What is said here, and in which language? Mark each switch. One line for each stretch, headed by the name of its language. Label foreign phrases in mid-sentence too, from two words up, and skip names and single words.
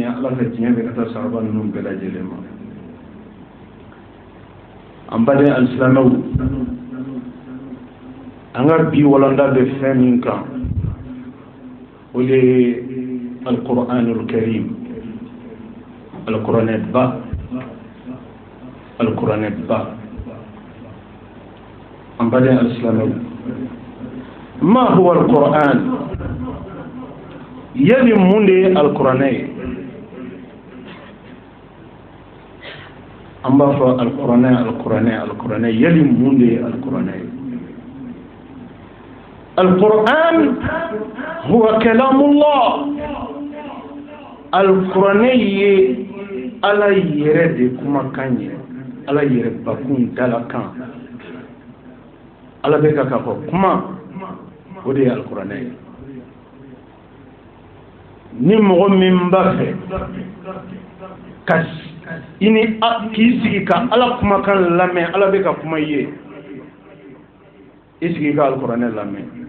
Bambara: Ala ka diɲɛ bɛɛ ka taa sahaba ninnu bɛɛ lajɛlen ma. An baden alisilamɛw, an ka bi walanda bɛ fɛn min kan o de ye alikuranul karim, alikuranɛba, alikuranɛba. An baden alisilamɛw,
Arabic: ما هو القرآن?
Bambara: Yali mun de ye alikuranɛ ye? An b'a fɔ alikuranɛ, alikuranɛ, alikuranɛ. Yali mun de ye alikuranɛ ye?
Arabic: القرآن هو كلام الله.
Bambara: Alikuranɛ ye Ala yɛrɛ de kumakan ye, Ala yɛrɛ bakun dalakan. Ala bɛ ka k'a fɔ kuma, o de ye alikuranɛ ye. Ni mɔgɔ min b'a fɛ ka k'i sigi ka Ala kumakan lamɛn, Ala bɛ ka kuma i ye, i sigi ka alikuranɛ lamɛn.